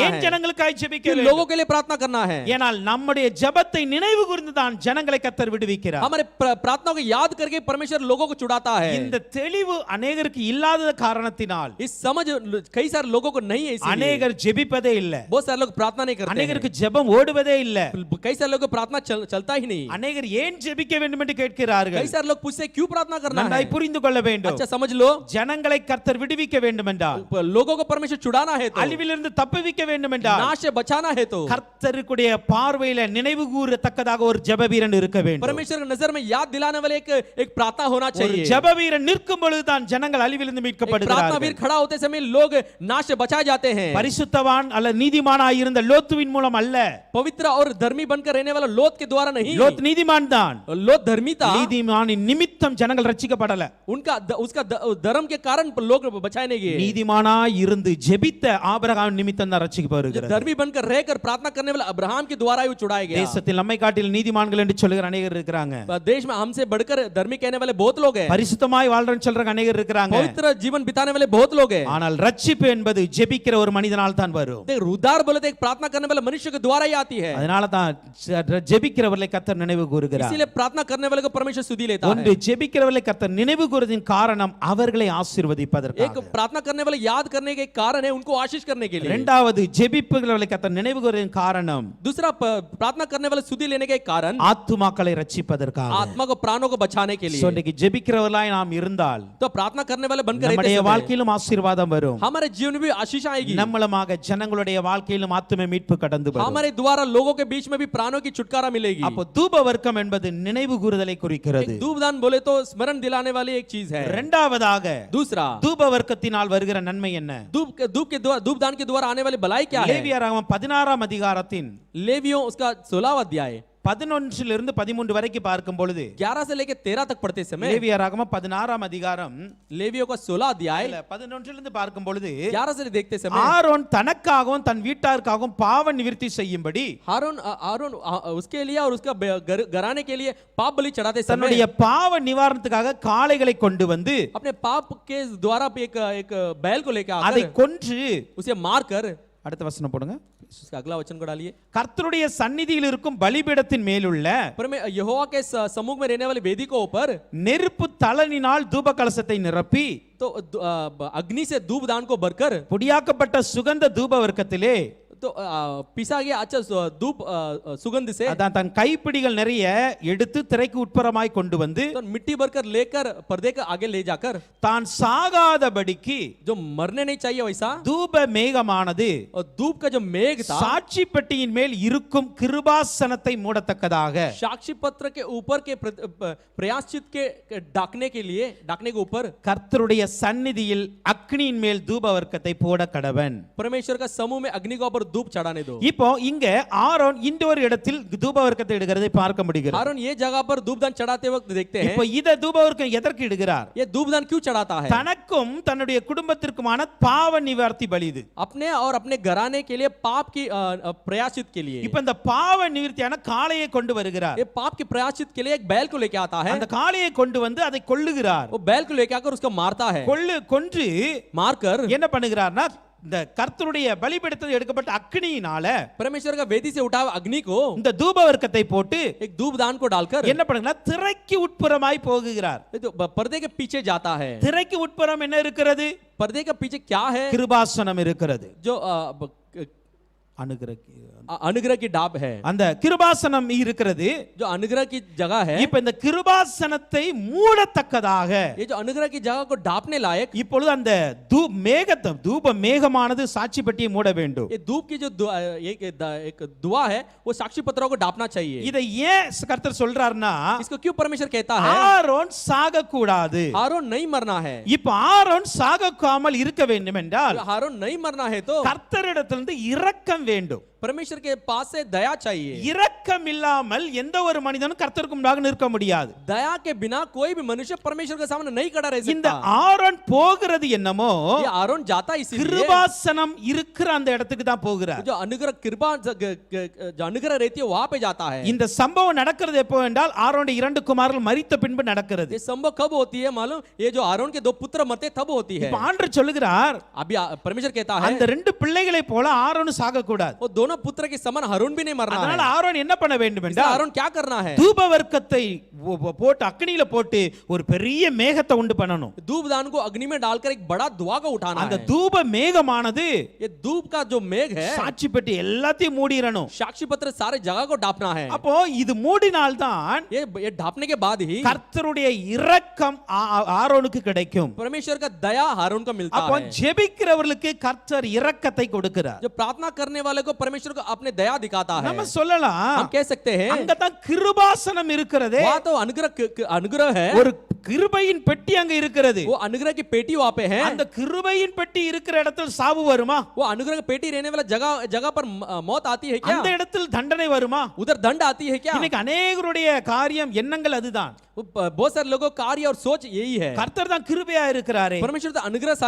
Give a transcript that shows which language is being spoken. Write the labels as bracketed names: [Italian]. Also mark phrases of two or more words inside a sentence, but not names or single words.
[Tamil] ஏன் [Hindi] है, [Tamil] ஜனங்களுக்காக ஜெபிக்க [Hindi] क्यों [Tamil] வேண்டும்? [Hindi] लोगों के लिए प्रार्थना करना है। [Tamil] ஏனால் நம்முடைய ஜெபத்தை நினைவு கூர்ந்து தான் ஜனங்களை கர்த்தர் விடுவிக்கிறார். [Hindi] हमारे प्रार्थना को याद करके परमेश्वर लोगों को छुड़ाता है। [Tamil] இந்த தெளிவு अनेகருக்கு இல்லாத காரணத்தினால் [Hindi] इस समझ कई सारे लोगों को नहीं है, इसीलिए [Tamil] अनेகர் ஜெபிப்பதே இல்ல. [Hindi] बहुत सारे लोग प्रार्थना नहीं करते हैं। [Tamil] अनेகருக்கு ஜெபம் ஓடுவதே இல்ல. [Hindi] कई सारे लोगों को प्रार्थना चलता ही नहीं। [Tamil] अनेகர் ஏன் ஜெபிக்க வேண்டும் என்று கேட்கிறார்கள். [Hindi] कई सारे लोग पूछते हैं क्यों प्रार्थना करना है। [Tamil] நன்றாய் புரிந்து கொள்ள வேண்டும். [Hindi] अच्छा समझ लो, [Tamil] ஜனங்களை கர்த்தர் விடுவிக்க வேண்டும் என்றால், [Hindi] लोगों को परमेश्वर छुड़ाना है तो, [Tamil] அழிவிலிருந்து தப்புவிக்க வேண்டும் என்றால், [Hindi] नाश से बचाना है तो [Tamil] கர்த்தருடைய பார்வையில நினைவு கூறத்தக்கதாக ஒரு ஜெபவீரன் இருக்க வேண்டும். [Hindi] परमेश्वर की नजर में याद दिलाने वाले एक प्रार्थना होना [Tamil] ஒரு [Hindi] चाहिए। [Tamil] ஜெபவீரன் நிற்கும் பொழுது தான் ஜனங்கள் அழிவிலிருந்து [Hindi] एक प्रार्थना [Tamil] மீட்கப்படுகிறார்கள். [Hindi] वीर खड़ा होते समय लोग नाश से बचाए जाते हैं। [Tamil] பரிசுத்தவான் அல்ல நீதிமானாய் இருந்த லோத்துவின் மூலம் அல்ல. [Hindi] पवित्र और धर्मी बनकर रहने वाला लोत के द्वारा नहीं। [Tamil] லோத் நீதிமான் தான். [Hindi] लोत धर्मी था, [Tamil] நீதிமானின் நிமித்தம் ஜனங்கள் ரட்சிக்கப்படல. [Hindi] उसका धर्म के कारण लोग बचाए नहीं गए। [Tamil] நீதிமானாய் இருந்து ஜெபித்த ஆபிரகாம் நிமித்தம் தான் ரட்சிக்கப்படுகிறது. [Hindi] धर्मी बनकर रहकर प्रार्थना करने वाला अब्राहम के द्वारा ही छुड़ाया गया। [Tamil] தேசத்தில் நம்மை காட்டில் நீதிமான்கள் என்று சொல்லுகிற அநேகர் இருக்கிறாங்க. [Hindi] देश में हमसे बढ़कर धर्मी कहने वाले बहुत लोग हैं। [Tamil] பரிசுத்தமாய் வாழ்றன்னு சொல்ற அநேகர் இருக்கிறாங்க. [Hindi] पवित्र जीवन बिताने वाले बहुत लोग हैं। [Tamil] ஆனால் ரட்சிப்பு என்பது ஜெபிக்கிற ஒரு மனிதனால் தான் வரும். [Hindi] उद्धार बोले तो एक प्रार्थना करने वाले मनुष्य के द्वारा ही आती है। [Tamil] அதனால தான் ஜெபிக்கிறவர்களை கர்த்தர் நினைவு கூறுகிறார். [Hindi] इसीलिए प्रार्थना करने वाले को परमेश्वर सुधि लेता [Tamil] ஒன்று [Hindi] है। [Tamil] ஜெபிக்கிறவர்களை கர்த்தர் நினைவு கூறுவதின் காரணம் அவர்களை ஆசீர்வதிப்பதற்காக. [Hindi] एक प्रार्थना करने वाले याद करने के कारण है उनको आशीष करने के लिए। [Tamil] இரண்டாவது ஜெபிப்புகிறவர்களை கர்த்தர் நினைவு கூறுவதின் காரணம் [Hindi] दूसरा प्रार्थना करने वाले सुधि लेने के कारण [Tamil] ஆத்துமாக்களை ரட்சிப்பதற்காக. [Hindi] आत्मा को प्राणों को बचाने के लिए। [Tamil] இன்னைக்கு ஜெபிக்கிறவர்களாய் நாம் இருந்தால் [Hindi] तो प्रार्थना करने वाले बनकर रहते [Tamil] நம்முடைய [Hindi] समय [Tamil] வாழ்க்கையிலும் ஆசீர்வாதம் வரும். [Hindi] हमारे जीवन में भी आशीष आएगी। [Tamil] நம்மளமாக ஜனங்களுடைய வாழ்க்கையிலும் ஆத்தும மீட்பு கடந்து வரும். [Hindi] हमारे द्वारा लोगों के बीच में भी प्राणों की छुटकारा मिलेगी। [Tamil] அப்போ தூப வர்க்கம் என்பது நினைவு கூறுதலை குறிக்கிறது. [Hindi] एक धूपदान बोले तो स्मरण दिलाने वाली एक चीज है। [Tamil] இரண்டாவதாக [Hindi] दूसरा [Tamil] தூப வர்க்கத்தினால் வருகிற நன்மை என்ன? [Hindi] धूपदान के द्वारा आने वाली भलाई क्या है? [Tamil] லேவியராகமம் 16ஆம் அதிகாரத்தின் [Hindi] लेवियों उसका 16वां अध्याय [Tamil] 11 13 வரைக்கும் பார்க்கும் பொழுது [Hindi] 11 से लेकर 13 तक पढ़ते समय [Tamil] லேவியராகமம் 16ஆம் அதிகாரம் [Hindi] लेवियों का 16 अध्याय [Tamil] 11 பார்க்கும் பொழுது [Hindi] 11 से देखते समय [Tamil] ஆரோன் தனக்காகவும் தன் வீட்டாருக்காகவும் பாவ நிவிர்த்தி செய்யும்படி [Hindi] हारून उसके लिए और उसका घराने के लिए पाप बलि चढ़ाते समय [Tamil] தன்னுடைய பாவ நிவாரணத்துக்காக காளைகளை கொண்டு வந்து [Hindi] अपने पाप के द्वारा एक बैल को लेकर [Tamil] அதை [Hindi] आकर [Tamil] கொன்று [Hindi] उसे मारकर, [Tamil] அடுத்த वचனம் போடுங்க. [Hindi] उसका अगला वचन को डालिए। [Tamil] கர்த்தருடைய சந்நிதியில் இருக்கும் பலிபீடத்தின் மேலுள்ள [Hindi] यहोवा के सम्मुख में रहने वाले वेदी को ऊपर [Tamil] நெருப்பு தளனினால் தூப கலசத்தை நிரப்பி [Hindi] तो अग्नि से धूपदान को भरकर [Tamil] பொடியாக்கப்பட்ட சுகந்த தூப வர்க்கத்திலே [Hindi] तो पिसा गया अच्छा धूप सुगंध से [Tamil] அதான் தன் கைப்பிடிகள் நிறைய எடுத்து திரைக்கு உட்புறமாய் கொண்டு வந்து [Hindi] तो मिट्टी भरकर लेकर पर्दे के आगे ले जाकर [Tamil] தான் சாகாதபடிக்கு [Hindi] जो मरने नहीं चाहिए वैसा [Tamil] தூப மேகமானது [Hindi] और धूप का जो मेघ था [Tamil] சாட்சி பெட்டியின் மேல் இருக்கும் கிருபாசனத்தை மூடத்தக்கதாக [Hindi] साक्षी पत्र के ऊपर के प्रयासचित के ढकने के ऊपर [Tamil] கர்த்தருடைய சந்நிதியில் அக்னியின் மேல் தூப வர்க்கத்தை போட கடவன். [Hindi] परमेश्वर का समूह में अग्नि के ऊपर धूप चढ़ाने दो। [Tamil] இப்போ இங்க ஆரோன் இந்த ஒரு இடத்தில் தூப வர்க்கத்தை இடுகிறதை பார்க்க முடிகிறது. [Hindi] हारून ये जगह पर धूपदान चढ़ाते वक्त देखते हैं। [Tamil] இப்போ இத தூப வர்க்கம் எதற்கு இடுகிறார்? [Hindi] ये धूपदान क्यों चढ़ाता है? [Tamil] தனக்கும் தன்னுடைய குடும்பத்திற்குமான பாவ நிவர்த்தி பலி இது. [Hindi] अपने और अपने घराने के लिए पाप की प्रयासचित के लिए। [Tamil] இப்போ இந்த பாவ நிவர்த்தியான காளையை கொண்டு வருகிறார். [Hindi] ये पाप की प्रयासचित के लिए एक बैल को लेके आता है। [Tamil] அந்த காளையை கொண்டு வந்து அதை கொல்லுகிறார். [Hindi] वो बैल को लेके आकर उसको मारता है। [Tamil] கொன்று [Hindi] मारकर [Tamil] என்ன பண்ணுகிறார்னா இந்த கர்த்தருடைய பலிபீடத்தில் எடுக்கப்பட்ட அக்னியினால [Hindi] परमेश्वर का वेदी से उठा अग्नि को [Tamil] இந்த தூப வர்க்கத்தை போட்டு [Hindi] एक धूपदान को डालकर [Tamil] என்ன பண்ணுகிறார்? திரைக்கு உட்புறமாய் போகிறார். [Hindi] तो पर्दे के पीछे जाता है। [Tamil] திரைக்கு உட்புறம் என்ன இருக்கிறது? [Hindi] पर्दे के पीछे क्या है? [Tamil] கிருபாசனம் இருக்கிறது. [Hindi] जो [Tamil] அனுகிரக [Hindi] अनुग्रह की डाब है, [Tamil] அந்த கிருபாசனம் இருக்கிறது. [Hindi] जो अनुग्रह की जगह है, [Tamil] இப்ப இந்த கிருபாசனத்தை மூடத்தக்கதாக [Hindi] ये जो अनुग्रह की जगह को ढांपने लायक, [Tamil] இப்பொழுது அந்த தூப மேகமானது சாட்சி பெட்டியை மூட வேண்டும். [Hindi] ये धूप की जो एक दुआ है वो साक्षी पत्रों को ढांपना चाहिए। [Tamil] இதை ஏன் கர்த்தர் சொல்றாருன்னா, [Hindi] इसको क्यों परमेश्वर कहता है [Tamil] ஆரோன் சாக கூடாது. [Hindi] हारून नहीं मरना है? [Tamil] இப்ப ஆரோன் சாகாமல் இருக்க வேண்டும் என்றால் [Hindi] हारून नहीं मरना है तो [Tamil] கர்த்தரிடத்திலிருந்து இரக்கம் வேண்டும். [Hindi] परमेश्वर के पास से दया चाहिए। [Tamil] இரக்கம் இல்லாமல் எந்த ஒரு மனிதனும் கர்த்தருக்கு முன்பாக நிற்க முடியாது. [Hindi] दया के बिना कोई भी मनुष्य परमेश्वर के सामने नहीं खड़ा रह [Tamil] இந்த [Hindi] सकता। [Tamil] ஆரோன் போகிறது என்னமோ, [Hindi] ये आरोन जाता इसीलिए [Tamil] கிருபாசனம் இருக்கிற அந்த இடத்துக்கு தான் போகிறார். [Hindi] जो अनुग्रह कृपा जो अनुग्रह रहती है वहां पे जाता है। [Tamil] இந்த சம்பவம் நடக்கிறது எப்போ என்றால் ஆரோனுடைய 2 குமாரர்கள் மரித்த பின்பு நடக்கிறது. [Hindi] ये संभव कब होती है मालूम? ये जो आरोन के 2 पुत्र मरते तब होती है। [Tamil] இப்ப ஆண்டவர் சொல்லுகிறார், [Hindi] अभी परमेश्वर कहता है [Tamil] அந்த 2 பிள்ளைகளை போல ஆரோன் சாக கூடாது. [Hindi] वो दोनों पुत्र के समान हारून भी नहीं मरना [Tamil] அதனால [Hindi] है। [Tamil] ஆரோன் என்ன பண்ண வேண்டும் [Hindi] इसलिए [Tamil] என்றால், [Hindi] आरोन क्या करना है? [Tamil] தூப வர்க்கத்தை போட்டு அக்னியில போட்டு ஒரு பெரிய மேகத்தை உண்டு பண்ணணும். [Hindi] धूप दान को अग्नि में डालकर एक बड़ा धुआं को उठाना [Tamil] அந்த [Hindi] है। [Tamil] தூப மேகமானது [Hindi] ये धूप का जो मेघ है [Tamil] சாட்சி பெட்டி எல்லாத்தையும் மூடிரணும். [Hindi] साक्षी पत्र सारे जगह को ढांपना है। [Tamil] அப்போ இது மூடினால்தான் [Hindi] ये ढांपने के बाद ही [Tamil] கர்த்தருடைய இரக்கம் ஆரோனுக்கு கிடைக்கும். [Hindi] परमेश्वर का दया हारून को मिलता [Tamil] அப்போ [Hindi] है। [Tamil] ஜெபிக்கிறவர்களுக்கு கர்த்தர் இரக்கத்தை கொடுக்கிறார். [Hindi] जो प्रार्थना करने वाले को परमेश्वर को अपने दया दिखाता है। [Tamil] நம்ம சொல்லலாம், [Hindi] हम कह सकते हैं [Tamil] அங்கதான் கிருபாசனம் இருக்கிறதே. [Hindi] वहाँ तो अनुग्रह है, [Tamil] ஒரு கிருபையின் பெட்டி அங்க இருக்கிறது. [Hindi] वो अनुग्रह की पेटी वहाँ पे है। [Tamil] அந்த கிருபையின் பெட்டி இருக்கிற இடத்தில் சாவு வருமா? [Hindi] वो अनुग्रह की पेटी रहने वाला जगह पर मौत आती है क्या? [Tamil] அந்த இடத்தில் தண்டனை வருமா? [Hindi] उधर दंड आती है क्या? [Tamil] இன்னைக்கு अनेகருடைய காரியம் எண்ணங்கள் அதுதான். [Hindi] बहुत सारे लोगों का कार्य और सोच यही है। [Tamil] கர்த்தர் தான் கிருபையா இருக்கிறாரே, [Hindi] परमेश्वर तो अनुग्रहशाली